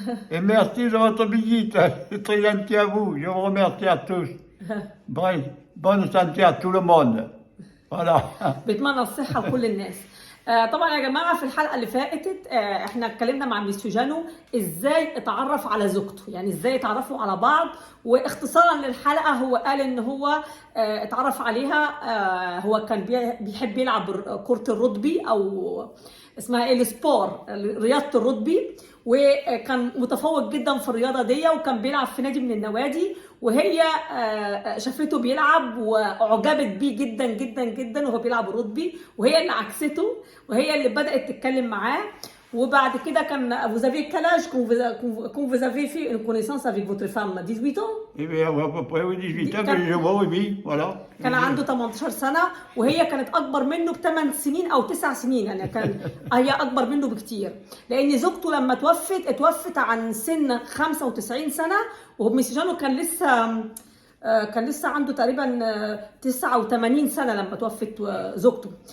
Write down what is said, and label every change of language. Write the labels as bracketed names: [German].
[French] Et merci de votre visite. C'est très gentil à vous. Je vous remercie à tous. Bref, bonne santé à tout le monde. Voilà. [Arabic] بيتمنى الصحة لكل الناس. طبعا يا جماعة في الحلقة اللي فاتت احنا اتكلمنا مع ميسيو جانو ازاي اتعرف على زوجته، يعني ازاي اتعرفوا على بعض، واختصارا للحلقة هو قال ان هو اتعرف عليها. هو كان بيحب يلعب كرة الرugby او اسمها ايه السبور، رياضة الرugby، وكان متفوق جدا في الرياضة دي، وكان بيلعب في نادي من النوادي، وهي شافته بيلعب واعجبت بيه جدا جدا جدا وهو بيلعب الرugby، وهي اللي عكسته وهي اللي بدأت تتكلم معاه. وبعد كده كان [French] vous avez quel âge quand vous avez fait une connaissance avec votre femme 18 ans؟ Eh bien, à peu près 18 ans que je vois, oui, voilà. [Arabic] كان عنده 18 سنة وهي كانت أكبر منه ب8 سنين أو 9 سنين، يعني كان هي أكبر منه بكتير، لأن زوجته لما اتوفت عن سن 95 سنة، وميسيو جانو كان لسه عنده تقريبا 89 سنة لما توفت زوجته.